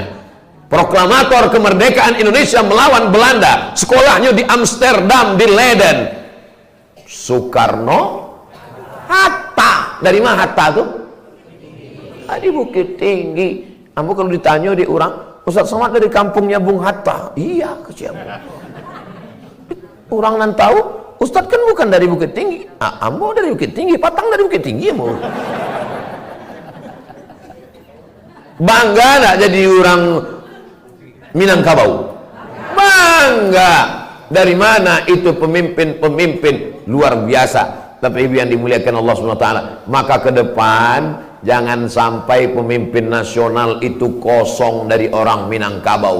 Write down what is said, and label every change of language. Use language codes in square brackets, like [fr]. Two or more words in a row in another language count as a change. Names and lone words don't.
[id] Proklamator kemerdekaan Indonesia melawan Belanda, sekolahnya di Amsterdam, di Leiden. Soekarno Hatta. Dari mana Hatta tuh? Di Bukit Tinggi. Ambo kalau ditanya di orang, Ustaz Somad dari kampungnya Bung Hatta. Iya, kesian. Orang nan tahu, Ustaz kan bukan dari Bukit Tinggi. [min] Ambo dari Bukit Tinggi, Patang dari Bukit Tinggi ambo. [id] Bangga enggak jadi orang Minangkabau? Bangga. Dari mana itu pemimpin-pemimpin luar biasa. Tapi ibu yang dimuliakan Allah SWT, maka ke depan jangan sampai pemimpin nasional itu kosong dari orang Minangkabau.